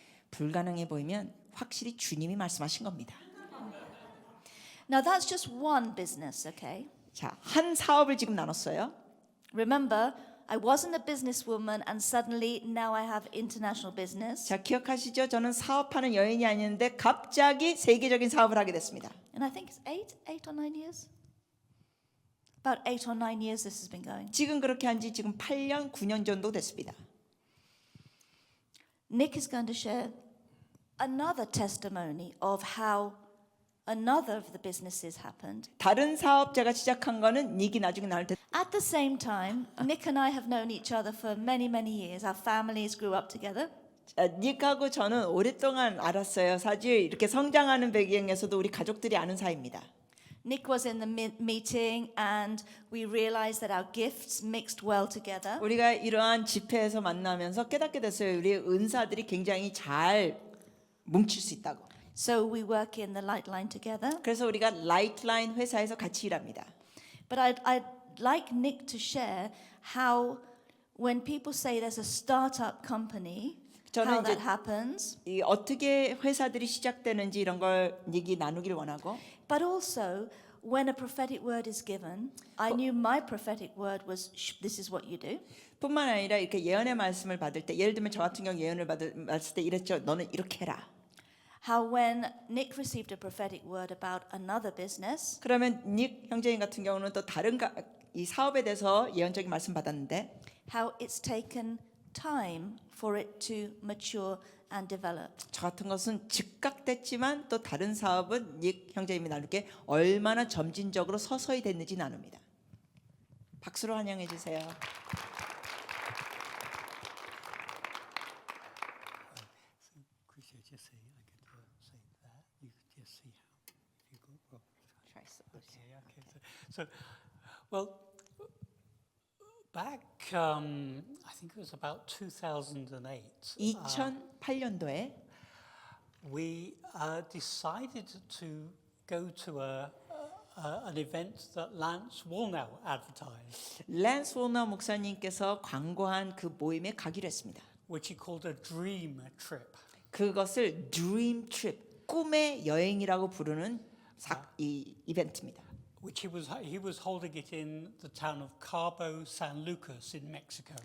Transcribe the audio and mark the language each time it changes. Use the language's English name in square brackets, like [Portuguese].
[Korean] 불가능해 보이면 확실히 주님이 말씀하신 겁니다. [English] Now that's just one business, okay? [Korean] 자, 한 사업을 지금 나눴어요. [English] Remember, I wasn't a businesswoman and suddenly now I have international business. [Korean] 자, 기억하시죠? 저는 사업하는 여인이 아니었는데 갑자기 세계적인 사업을 하게 됐습니다. [English] And I think it's 8 or 9 years. About 8 or 9 years this has been going. [Korean] 지금 그렇게 한 지 지금 8년, 9년 정도 됐습니다. [English] Nick is going to share another testimony of how another of the businesses happened. [Korean] 다른 사업자가 시작한 거는 닉이 나중에 나올 때 [English] At the same time, Nick and I have known each other for many, many years. Our families grew up together. [Korean] 닉하고 저는 오랫동안 알았어요. 사실 이렇게 성장하는 배경에서도 우리 가족들이 아는 사이입니다. [English] Nick was in the meeting and we realized that our gifts mixed well together. [Korean] 우리가 이러한 집회에서 만나면서 깨닫게 됐어요. 우리 은사들이 굉장히 잘 뭉칠 수 있다고. [English] So we work in the light line together. [Korean] 그래서 우리가 라이트라인 회사에서 같이 일합니다. [English] But I'd like Nick to share how when people say there's a startup company, how [Korean] 저는 [English] that [Korean] 이제 [English] happens. [Korean] 이 어떻게 회사들이 시작되는지 이런 걸 닉이 나누기를 원하고 [English] But also, when a prophetic word is given, I knew my prophetic word was, this is what you do. [Korean] 뿐만 아니라 이렇게 예언의 말씀을 받을 때 예를 들면 저 같은 경우 예언을 받을 때 이랬죠. 너는 이렇게 해라. [English] How when Nick received a prophetic word about another business, [Korean] 그러면 닉 형제님 같은 경우는 또 다른 이 사업에 대해서 예언적인 말씀 받았는데 [English] how it's taken time for it to mature and develop. [Korean] 저 같은 것은 즉각됐지만 또 다른 사업은 닉 형제님이 나눌게 얼마나 점진적으로 서서히 됐는지 나눕니다. 박수로 환영해 주세요. [English] Could you just say, I could say that. You could just see how if you go. Okay. Well, back I think it was about 2008. [Korean] 2008년도에 [English] We decided to go to an event that Lance Wallnau advertised, [Korean] 랜스 워너 목사님께서 광고한 그 모임에 가기로 했습니다. [English] which he called a dream trip. [Korean] 그것을 드림 트립, 꿈의 여행이라고 부르는 이 이벤트입니다. [English] Which he was holding it in the town of Cabo San Lucas in Mexico.